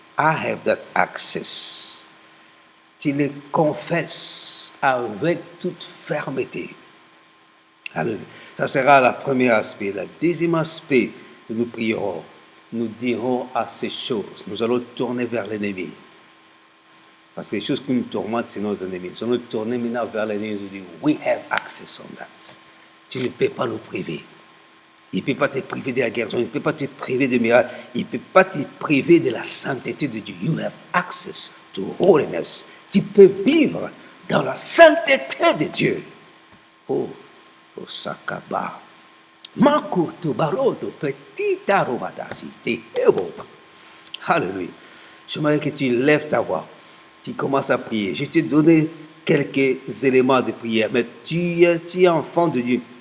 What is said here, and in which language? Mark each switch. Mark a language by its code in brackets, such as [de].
[en] I have that access. [fr] Tu le confesses avec toute fermeté. Alléluia. Ça sera le premier aspect. Le deuxième aspect, nous prierons. Nous dirons à ces choses. Nous allons tourner vers l'ennemi. Parce que les choses qui nous tourmentent, c'est nos ennemis. Nous allons tourner maintenant vers l'ennemi. Nous dire, [en] we have access on that. [fr] Tu ne peux pas nous priver. Il ne peut pas te priver de la guérison. Il ne peut pas te priver de miracles. Il ne peut pas te priver de la sainteté de Dieu. [en] You have access to holiness. [fr] Tu peux vivre dans la sainteté de Dieu. Oh, Sakaba. Manko to barodo petit arobadasi te eboba. Alléluia. J'aimerais que tu lèves ta voix. Tu commences à prier. Je t'ai donné quelques éléments de prière, mais tu es enfant de Dieu.